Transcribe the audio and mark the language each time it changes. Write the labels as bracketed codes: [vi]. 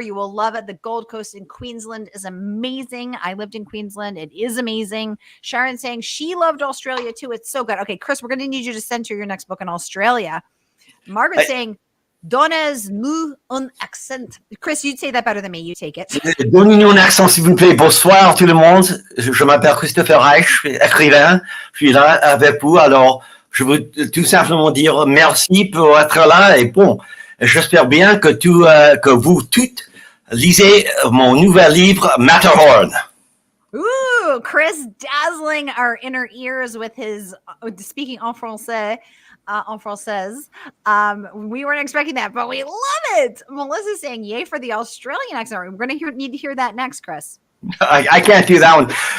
[en] You will love it. The Gold Coast in Queensland is amazing. I lived in Queensland. It is amazing. Sharon saying she loved Australia too. It's so good. Okay, Chris, we're going to need you to censor your next book in Australia. Margaret saying, [fr] donnez-nous un accent. [en] Chris, you'd say that better than me. You take it. [fr] Donnez-nous un accent, s'il vous plaît. Bonsoir tout le monde. Je m'appelle Christopher Reich, je suis écrivain. Je suis là avec vous. Alors, je veux tout simplement dire merci pour être là. Et bon, j'espère bien que vous toutes lisez mon nouvel livre, Matterhorn. [en] Ooh, Chris dazzling our inner ears with his speaking [fr] en français. En française. [en] We weren't expecting that, but we love it. Melissa's saying yay for the Australian accent. We're going to need to hear that next, Chris. I can't do that one.